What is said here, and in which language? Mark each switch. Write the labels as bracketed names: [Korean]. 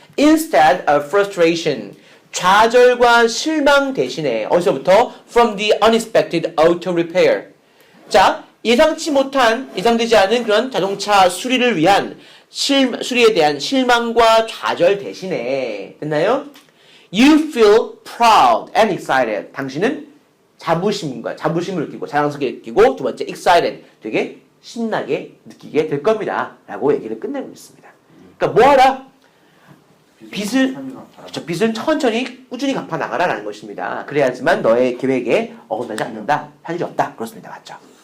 [English] Instead of frustration. [Korean] 좌절과 실망 대신에 어디서부터? [English] From the unexpected auto repair. [Korean] 자, 예상되지 않은 그런 자동차 수리를 위한 수리에 대한 실망과 좌절 대신에 됐나요? [English] You feel proud and excited. [Korean] 당신은 자부심을 느끼고 자랑스럽게 느끼고 두 번째 excited. 되게 신나게 느끼게 될 겁니다. 라고 얘기를 끝내고 있습니다. 그러니까 뭐하라? 빚을 천천히 꾸준히 갚아 나가라 라는 것입니다. 그래야지만 너의 계획에 어긋나지 않는다. 할 일이 없다. 그렇습니다. 맞죠?